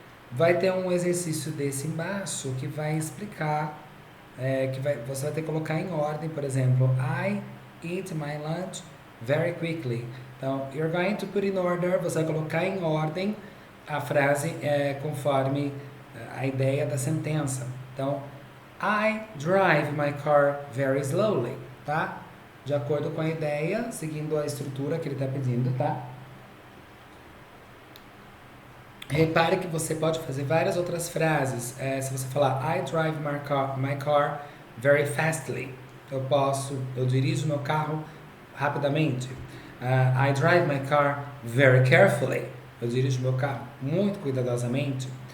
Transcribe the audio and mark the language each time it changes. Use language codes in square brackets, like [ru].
[pt] Vai ter um exercício desse embaixo que vai explicar... você vai ter que colocar em ordem, por exemplo, [en] I eat my lunch very quickly. [pt] Então, [en] you're going to put in order, [pt] você vai colocar em ordem a frase conforme a ideia da sentença. [en] Então, I drive my car very slowly, tá? [pt] De acordo com a ideia, seguindo a estrutura que ele está pedindo, tá? Repare que você pode fazer várias outras frases. Se você falar, [en] I drive my car very fastly. [pt] Eu dirijo meu carro rapidamente. [en] I drive my car very carefully. [pt] Eu dirijo meu carro muito cuidadosamente.